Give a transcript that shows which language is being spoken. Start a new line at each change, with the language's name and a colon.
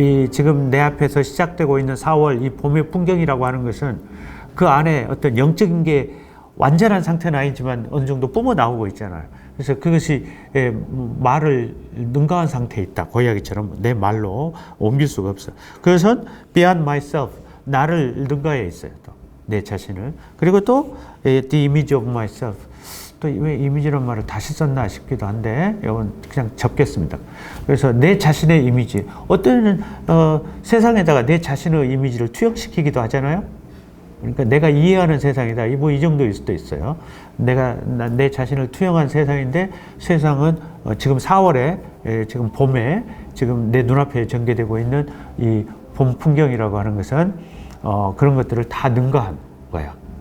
Korean: 지금 내 앞에서 시작되고 있는 4월 이 봄의 풍경이라고 하는 것은 그 안에 어떤 영적인 게 완전한 상태는 아니지만 어느 정도 뿜어 나오고 있잖아요. 그래서 그것이 말을 능가한 상태에 있다. 그 이야기처럼 내 말로 옮길 수가 없어요. 그래서
English: beyond myself,
Korean: 나를 능가해 있어요. 또 내 자신을. 그리고 또
English: the image of myself.
Korean: 또 왜 이미지란 말을 다시 썼나 싶기도 한데 이건 그냥 접겠습니다. 그래서 내 자신의 이미지, 어떤 세상에다가 내 자신의 이미지를 투영시키기도 하잖아요. 그러니까 내가 이해하는 세상이다. 뭐 이 정도일 수도 있어요. 내 자신을 투영한 세상인데 세상은 지금 4월에 지금 봄에 지금 내 눈앞에 전개되고 있는 이 봄 풍경이라고 하는 것은 그런 것들을 다 능가한 거야.